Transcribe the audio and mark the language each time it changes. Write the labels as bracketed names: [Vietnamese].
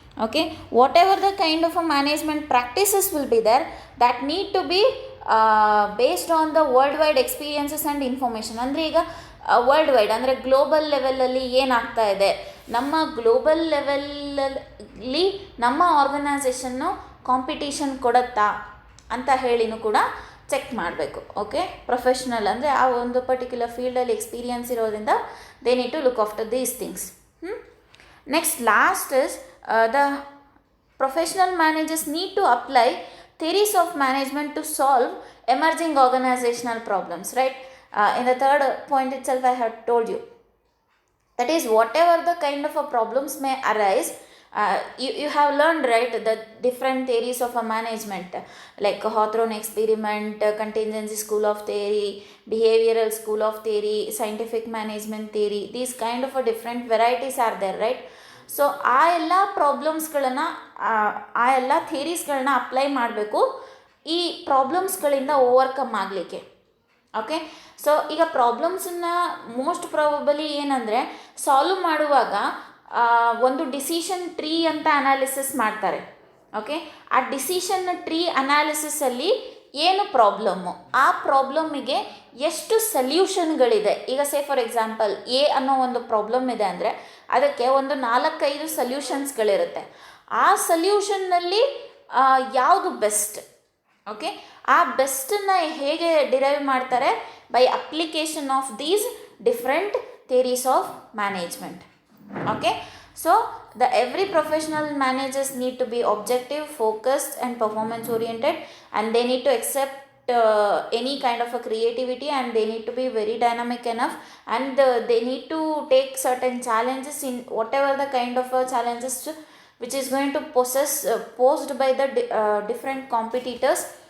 [English] Okay, whatever the kind of a management practices will be there, that need to be based on the worldwide experiences and information. [Kannada] ಅಂದರೆ ಈಗ world wide ಅಂದರೆ global ಲೆವೆಲಲ್ಲಿ ಏನಾಗ್ತಾ ಇದೆ, ನಮ್ಮ global ಲೆವೆಲಲ್ಲಿ ನಮ್ಮ ಆರ್ಗನೈಸೇಷನ್ನು ಕಾಂಪಿಟೀಷನ್ ಕೊಡುತ್ತಾ ಅಂತ ಹೇಳಿನೂ ಕೂಡ ಚೆಕ್ ಮಾಡಬೇಕು. ಓಕೆ, ಪ್ರೊಫೆಷ್ನಲ್ ಅಂದರೆ ಆ ಒಂದು ಪರ್ಟಿಕ್ಯುಲರ್ ಫೀಲ್ಡಲ್ಲಿ ಎಕ್ಸ್ಪೀರಿಯನ್ಸ್ ಇರೋದ್ರಿಂದ [English] They need to look after these things. Next last is the professional managers need to apply theories of management to solve emerging organizational problems, right? In the third point itself I have told you, that is whatever the kind of a problems may arise, you have learned, right, the different theories of a management, like Hawthorne experiment, contingency school of theory, behavioral school of theory, scientific management theory. These kind of a different varieties are there, right? [Kannada] So ಆ ಎಲ್ಲ ಪ್ರಾಬ್ಲಮ್ಸ್ಗಳನ್ನು, ಆ ಎಲ್ಲ ಥಿಯರೀಸ್ಗಳನ್ನ apply ಮಾಡಬೇಕು ಈ ಪ್ರಾಬ್ಲಮ್ಸ್ಗಳಿಂದ overcome ಆಗಲಿಕ್ಕೆ. Okay, so ಈಗ ಪ್ರಾಬ್ಲಮ್ಸನ್ನು most probably ಏನಂದರೆ solve ಮಾಡುವಾಗ ಒಂದು ಡಿಸಿಷನ್ ಟ್ರೀ ಅಂತ ಅನಾಲಿಸಿಸ್ ಮಾಡ್ತಾರೆ. ಓಕೆ, ಆ ಡಿಸಿಷನ್ ಟ್ರೀ ಅನಾಲಿಸಿಸಲ್ಲಿ ಏನು ಪ್ರಾಬ್ಲಮ್ಮು, ಆ ಪ್ರಾಬ್ಲಮ್ಮಿಗೆ ಎಷ್ಟು ಸಲ್ಯೂಷನ್ಗಳಿದೆ. ಈಗ ಸೇ ಫಾರ್ ಎಕ್ಸಾಂಪಲ್ ಎ ಅನ್ನೋ ಒಂದು ಪ್ರಾಬ್ಲಮ್ ಇದೆ ಅಂದರೆ ಅದಕ್ಕೆ ಒಂದು 4-5 ಸಲ್ಯೂಷನ್ಸ್ಗಳಿರುತ್ತೆ. ಆ ಸಲ್ಯೂಷನ್ನಲ್ಲಿ ಯಾವುದು ಬೆಸ್ಟ್? ಓಕೆ, ಆ ಬೆಸ್ಟನ್ನು ಹೇಗೆ ಡಿರೈವ್ ಮಾಡ್ತಾರೆ? [English] By application of these different theories of management. Okay, so the every professional managers need to be objective, focused and performance oriented, and they need to accept any kind of a creativity, and they need to be very dynamic enough, and they need to take certain challenges in whatever the kind of challenges which is going to posed by the different competitors.